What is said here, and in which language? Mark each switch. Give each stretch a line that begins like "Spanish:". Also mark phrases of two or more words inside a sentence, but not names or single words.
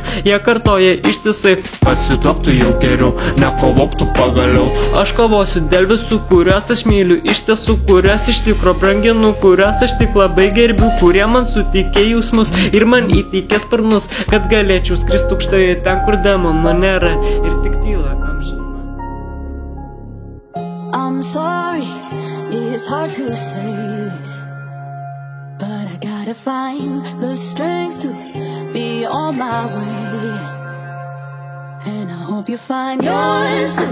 Lithuanian: Jie kartoja ištisai, pasiduok tu jau geriau, nekovok tu pagaliau. Aš kovosiu dėl visų, kuriuos aš myliu, iš tiesų, kuriuos iš tikro branginu, kuriuos aš tik labai gerbiu, kurie man suteikė jausmus ir man įteikė sparnus, kad galėčiau skristi aukštai ten, kur demonų nėra ir tik tyla amžina.
English: I'm sorry, it's hard to say this, but I gotta find the strength to be on my way. And I hope you find yours too.